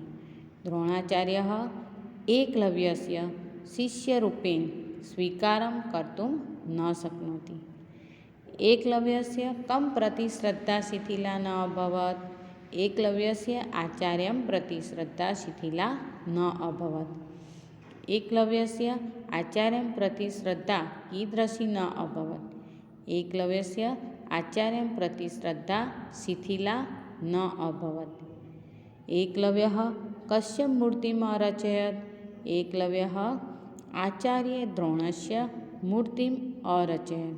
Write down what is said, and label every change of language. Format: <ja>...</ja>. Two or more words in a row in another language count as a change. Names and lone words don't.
<sa>द्रोणाचार्यः एकलव्यस्य शिष्यरूपेण स्वीकारम् कर्तुम् न शक्नोति. एकलव्यस्य कम् प्रति श्रद्धा शिथिला न अभवत्. एकलव्यस्य आचार्यम् प्रति श्रद्धा शिथिला न अभवत्. એકલવ્યસ્ય आचार्यं प्रति श्रद्धा कीदृशी न अभवत्। एकलव्यस्य आचार्यं प्रति श्रद्धा शिथिला न अभवत्। एकलव्यः कस्य मूर्तिम् अरचयत्। एकलव्यः आचार्यद्रोणस्य मूर्तिम् अरचयत्।</sa>